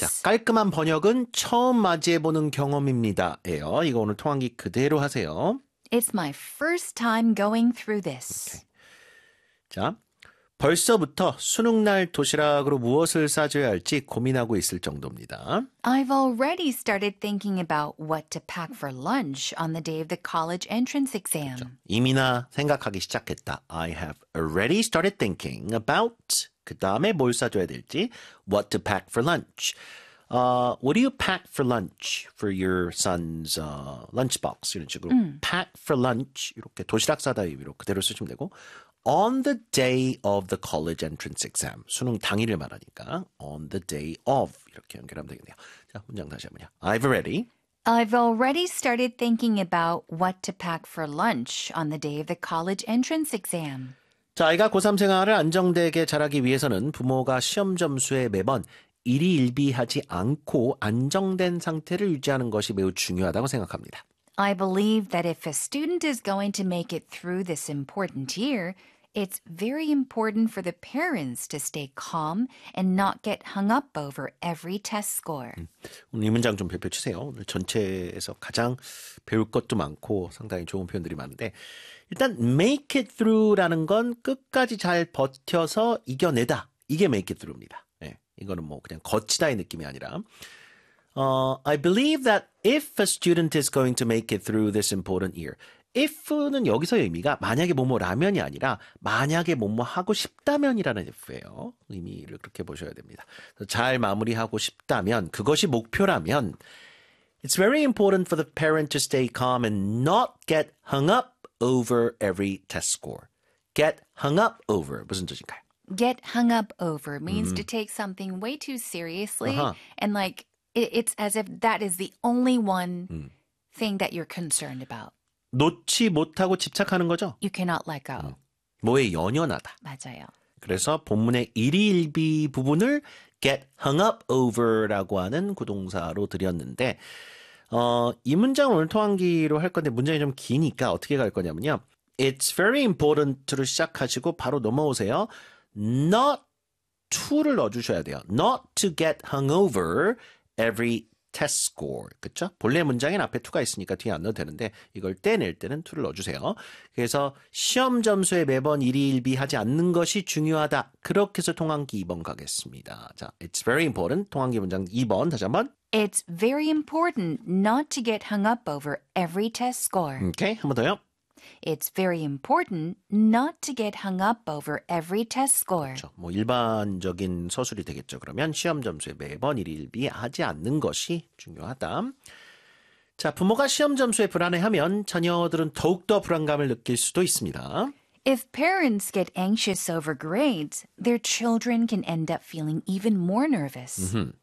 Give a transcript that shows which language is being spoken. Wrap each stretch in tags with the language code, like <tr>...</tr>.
<ko>자, 깔끔한 번역은 처음 맞이해보는 경험입니다. 에요. 이거 오늘 통항기 그대로 하세요.</ko> <en>It's my first time going through this.</en> <ko>오케이. 자, 벌써부터 수능 날 도시락으로 무엇을 싸줘야 할지 고민하고 있을 정도입니다.</ko> <en>I've already started thinking about what to pack for lunch on the day of the college entrance exam.</en> <ko>그렇죠. 이미나 생각하기 시작했다.</ko> <en>I have already started thinking about</en> <ko>그 다음에 뭘 싸줘야 될지</ko> <en>what to pack for lunch. What do you pack for lunch for your son's lunchbox?</en> <ko>이런 식으로 pack for lunch 이렇게 도시락 싸다 의미로 그대로 쓰시면 되고</ko> <en>On the day of the college entrance exam.</en> <ko>수능 당일을 말하니까 on the day of 이렇게 연결하면 되겠네요. 자, 문장 다시 한번요.</ko> <en>I've already started thinking about what to pack for lunch on the day of the college entrance exam.</en> <ko>자, 아이가 고3 생활을 안정되게 잘하기 위해서는 부모가 시험 점수에 매번 일희일비하지 않고 안정된 상태를 유지하는 것이 매우 중요하다고 생각합니다.</ko> <en>I believe that if a student is going to make it through this important year, it's very important for the parents to stay calm and not get hung up over every test score.</en> <ko>오늘 이 문장 좀 발표해 주세요. 오늘 전체에서 가장 배울 것도 많고 상당히 좋은 표현들이 많은데 일단 make it through라는 건 끝까지 잘 버텨서 이겨내다. 이게 make it through입니다. 예, 이거는 뭐 그냥 거치다의 느낌이 아니라</ko> <en>I believe that if a student is going to make it through this important year,</en> <ko>if는 여기서 의미가 만약에 뭐뭐라면이 아니라 만약에 뭐뭐 하고 싶다면이라는 if예요. 의미를 그렇게 보셔야 됩니다. 잘 마무리하고 싶다면, 그것이 목표라면,</ko> <en>it's very important for the parent to stay calm and not get hung up over every test score.</en> <ko>Get hung up over, 무슨 뜻인가요?</ko> <en>Get hung up over means to take something way too seriously and like, It's as if that is the only one thing that you're concerned about.</en> <ko>놓지 못하고 집착하는 거죠.</ko> <en>You cannot let go.</en> <ko>뭐에 연연하다. 맞아요. 그래서 본문의 일희일비 부분을 get hung up over라고 하는 구동사로 드렸는데 이 문장을 오늘 토한기로 할 건데 문장이 좀 기니까 어떻게 갈 거냐면요. It's very important로 시작하시고 바로 넘어오세요. Not to를 넣어주셔야 돼요.</ko> <en>Not to get hung over. Every test score.</en> <ko>그렇죠? 본래 문장엔 앞에 to가 있으니까 뒤에 안 넣어도 되는데 이걸 떼낼 때는 to를 넣어주세요. 그래서 시험 점수에 매번 일희일비하지 않는 것이 중요하다. 그렇게 해서 통환기 2번 가겠습니다.</ko> <en>자, it's very important.</en> <ko>통환기 문장 2번 다시 한번.</ko> <en>It's very important not to get hung up over every test score.</en> <ko>오케이, 한 번 더요.</ko> <en>It's very important not to get hung up over every test score.</en> <ko>그렇죠. 뭐 일반적인 서술이 되겠죠. 그러면 시험 점수에 매번 일희일비하지 않는 것이 중요하다. 자, 부모가 시험 점수에 불안해하면 자녀들은 더욱더 불안감을 느낄 수도 있습니다.</ko> <en>If parents get anxious over grades, their children can end up feeling even more nervous.</en>